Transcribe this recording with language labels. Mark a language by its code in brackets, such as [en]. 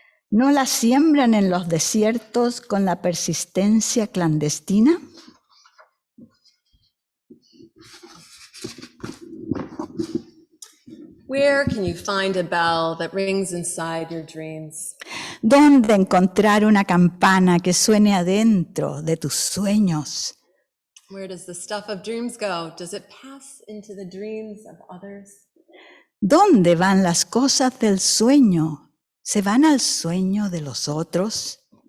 [es] ¿No la siembran en los desiertos con la persistencia clandestina? [en] Where can you find a bell that rings inside your dreams? [es] ¿Dónde encontrar una campana que suene adentro de tus sueños? [en] Where does the stuff of dreams go? Does it pass into the dreams of others? [es] ¿Dónde van las cosas del sueño? ¿Se van al sueño de los otros?